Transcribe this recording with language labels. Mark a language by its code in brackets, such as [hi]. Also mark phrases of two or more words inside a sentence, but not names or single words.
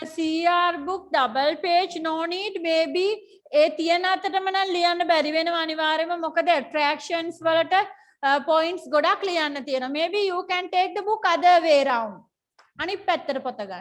[en] CR book double page no need, maybe [si] ඒ තියෙන අතරම නම් ලියන්න බැරි වෙනවා අනිවාර්යයෙන්ම, මොකද attractions වලට points ගොඩක් ලියන්න තියෙනවා. [en] Maybe you can take the book other way round. [si] අනිත් පැත්තට පොත ගන්න.